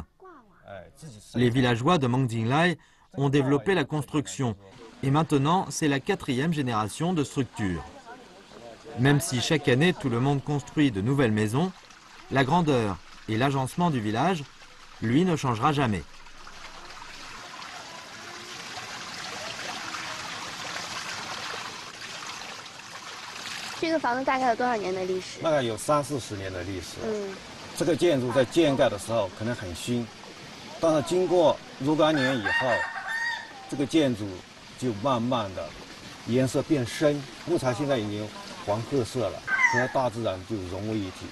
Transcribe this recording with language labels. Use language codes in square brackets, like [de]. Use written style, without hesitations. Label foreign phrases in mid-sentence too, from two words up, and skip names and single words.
[fr] Les villageois de Mengdinglai ont développé la construction et maintenant c'est la 4e génération de structure. Même si chaque année tout le monde construit de nouvelles maisons, la grandeur et l'agencement du village, lui, ne changera jamais. [zh] 这个房子大概有多少年的历史？大概有30-40年的历史。这个建筑在建盖的时候可能很新，但是经过若干年以后，这个建筑就慢慢的颜色变深，木材现在已经黄褐色了，和大自然就融为一体。